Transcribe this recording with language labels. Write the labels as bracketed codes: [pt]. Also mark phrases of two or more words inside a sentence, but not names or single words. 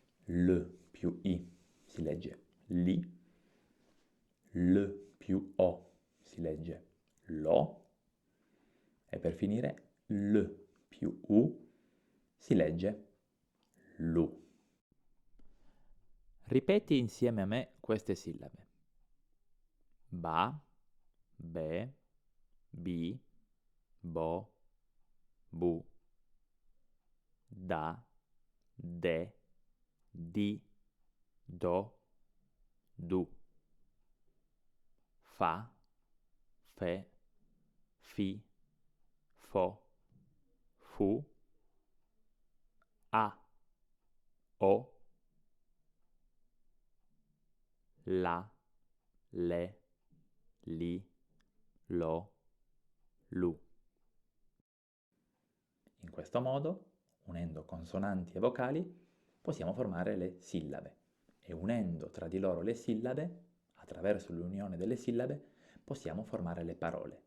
[it] L più I si legge li, L più O si legge lo, e per finire L più U si legge lu. Ripeti insieme a me queste sillabe. Ba, be, bi, bo, bu, da, de, di, do, du. Fa, fe, fi, fo, fu, a, o, la, le, li, lo, lu. In questo modo, unendo consonanti e vocali, possiamo formare le sillabe e unendo tra di loro le sillabe, attraverso l'unione delle sillabe, possiamo formare le parole.